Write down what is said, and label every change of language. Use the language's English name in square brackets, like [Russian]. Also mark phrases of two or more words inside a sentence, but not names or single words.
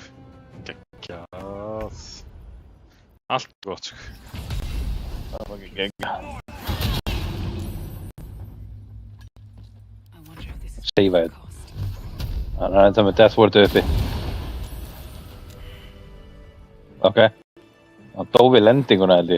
[Icelandic] Geggjað. Allt gott, sko. Það var ekki gegn. [English] I wonder if this is Save worth it. the cost. [Icelandic] Hann er enda með Death Ward uppi. Ok. Hann dó við lendinguna held ég.